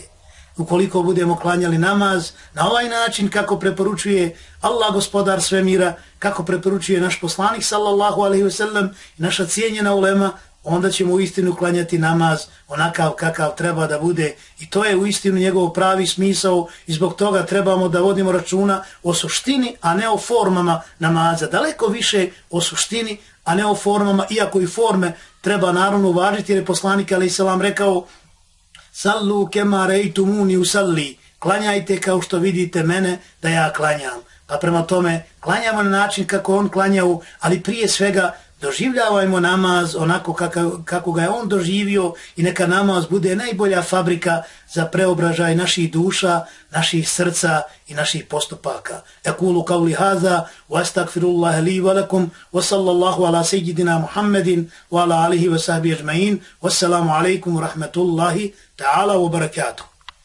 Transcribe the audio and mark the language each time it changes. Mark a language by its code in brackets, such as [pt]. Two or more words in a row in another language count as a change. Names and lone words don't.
[bs] Ukoliko budemo klanjali namaz na ovaj način kako preporučuje Allah, gospodar svemira, kako preporučuje naš poslanik [ar] صلى الله عليه وسلم [bs] i naša cijenjena ulema, onda ćemo uistinu klanjati namaz onakav kakav treba da bude, i to je uistinu njegov pravi smisao, i zbog toga trebamo da vodimo računa o suštini, a ne o formama namaza. Daleko više o suštini, a ne o formama, iako i forme treba naravno uvažiti, jer je poslanik [ar] عليه السلام [bs] rekao: [ar] صلوا كما رأيتموني أصلي, [bs] klanjajte kao što vidite mene da ja klanjam. Pa prema tome klanjamo na način kako on klanjao, ali prije svega doživljavajmo namaz onako kako ga je on doživio, i neka namaz bude najbolja fabrika za preobražaj naših duša, naših srca i naših postupaka. [ar] أقول قولي هذا وأستغفر الله لي ولكم وصلى الله على سيدنا محمد وعلى آله وصحبه أجمعين والسلام عليكم ورحمة الله تعالى وبركاته.